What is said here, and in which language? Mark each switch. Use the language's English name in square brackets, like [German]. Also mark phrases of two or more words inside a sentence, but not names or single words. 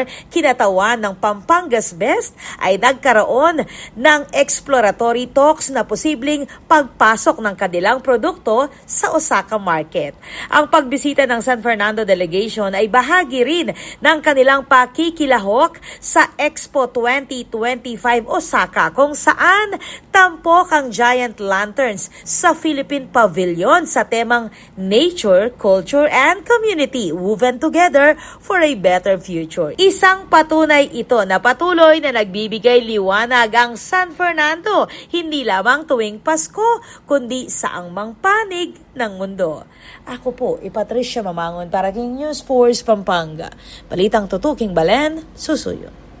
[Filipino] kinatawan ng Pampanga's Best ay nagkaroon ng [English] exploratory talks [Filipino] na posibleng pagpasok ng kanilang produkto sa Osaka market. Ang pagbisita ng San Fernando delegation ay bahagi rin ng kanilang pakikilahok sa Expo 2025 Osaka kung saan tampok ang giant lanterns sa Philippine Pavilion sa temang [English] Nature, Culture, and Community woven together for a better future. [Filipino] Isang patunay ito na patuloy na nagbibigay liwanag ang San Fernando, hindi lamang tuwing Pasko, kundi sa angmang panig ng mundo. Ako po, Patricia Mamangon para King News Force Pampanga. [Pampanga] Balitang tutuking Balen, susuyo.